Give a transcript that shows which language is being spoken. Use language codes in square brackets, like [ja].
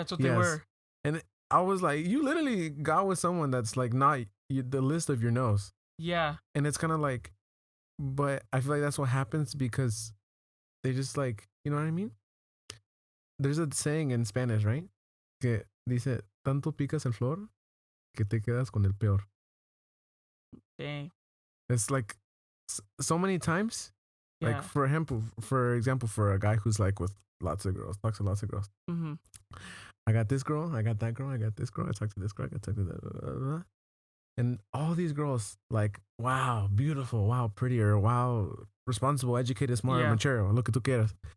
[en] That's what yes. they were. And I was like, you literally got with someone that's like not the list of your no's. Yeah. And it's kind of like, but I feel like that's what happens because they just like, you know what I mean? There's a saying in Spanish, right? [es] Que dice, tanto picas el flor que te quedas con el peor. [en] Dang. It's like so many times. Yeah. Like for example, for a guy who's like with lots of girls, talks to lots of girls. Mm-hmm. I got this girl, I got that girl, I got this girl, I talked to this girl, I got to that. And all these girls, like, wow, beautiful, wow, prettier, wow, responsible, educated, smart, mature, [es] lo que tú quieras.